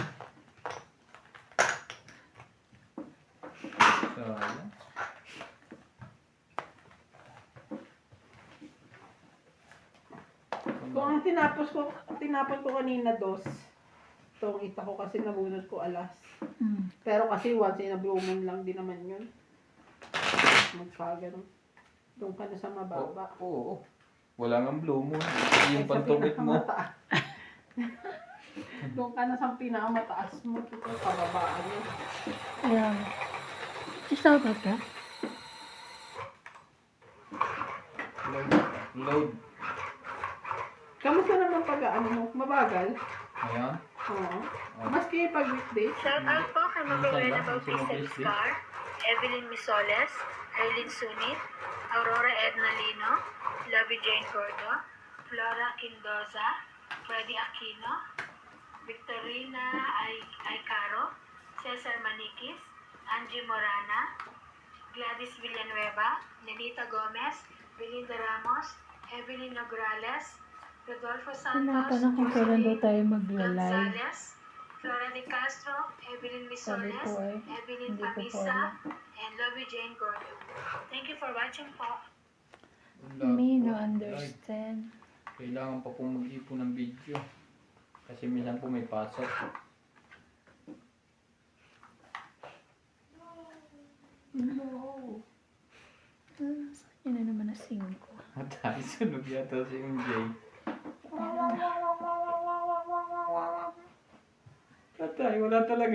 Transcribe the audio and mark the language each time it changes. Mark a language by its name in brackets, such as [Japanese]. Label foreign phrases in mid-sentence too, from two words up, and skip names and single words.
[Filipino] Sayang. Kung ang tinapos ko kanina dos, itong ita ko kasi nabunot ko alas. Mm. Pero kasi [English] once in a blue moon [Filipino] lang din naman yun. Magkaganon. Doon ka na sa mababa. Oo. Wala nga blue moon. Yung Ay, sa pantungit mo. pinakamataas. Doon ka na sa pinakamataas mo. Ito pababaan niya. Kaya, [English] shout out [Filipino] ka? Load. Kamusta naman pag-ano mo? Mabagal? Ayan. Oo. Maski pag weekdays. [English] Shout out [Filipino] po kay Magalena Minsan lang, Bautista minsan lang, Vizcar, Evelyn Misoles, Eileen Sunit, Aurora Edna Lino, Lovey Jane Gordo, Flora Quindoza, Freddy Aquino, Victorina Aycaro, Cesar Maniquis, Angie Morana, Gladys Villanueva, Nenita Gomez, Belinda Ramos, Evelyn Nograles, Rodolfo Santos, Tinatanong kung kailan daw tayo magla-live. Gonzales, Flora de Castro, Evelyn Sabi Misoles, ko eh, Evelyn hindi ko po Pamisa, [English] and Lovey Jane Gordo. Thank you for watching po. Me no understand. [Filipino] Kailangan pa pong mag-ipon ng video. Kasi minsan po may pasok. [English] No. [Filipino] Saan na naman na 5? Matay, sunog yata si MJ. Patay, wala talaga.